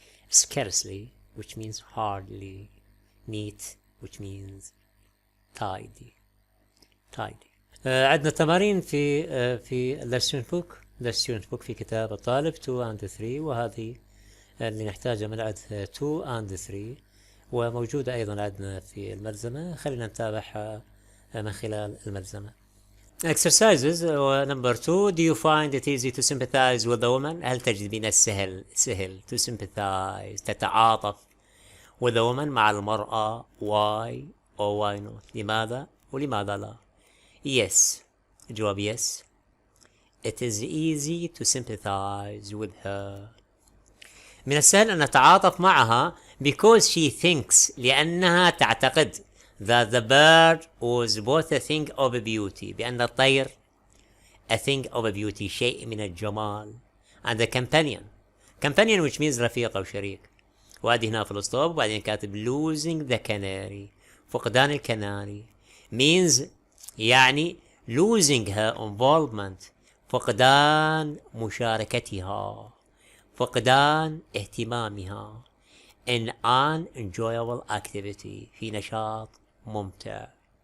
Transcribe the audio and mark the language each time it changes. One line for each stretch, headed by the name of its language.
English: scarcely which means hardly. neat which means tidy.
Arabic: عندنا تمارين في الستودنت بوك في كتاب الطالب 2 and 3، وهذه اللي نحتاجها من عد 2 and 3، وموجودة أيضا عندنا في الملزمة. خلينا نتابعها من خلال الملزمة.
English: Exercises number 2. Do you find it easy to sympathize with the woman?
Arabic: هل تجد من سهل to sympathize تتعاطف
English: with the woman
Arabic: مع المرأة؟
English: Why or why not؟
Arabic: لماذا ولماذا لا؟ Yes. الجواب yes.
English: It is easy to sympathize with her.
Arabic: من السهل أن نتعاطف معها
English: because she thinks
Arabic: لأنها تعتقد
English: that the bird was both a thing of beauty
Arabic: بأن الطير
English: a thing of beauty
Arabic: شيء من الجمال
English: and a companion which means
Arabic: رفيق أو شريك. وادي هنا في الأسطوب وبعدين كاتب
English: losing the canary
Arabic: فقدان الكناري means يعني
English: losing her involvement
Arabic: فقدان مشاركتها فقدان اهتمامها
English: in an enjoyable activity
Arabic: في نشاط ممتع.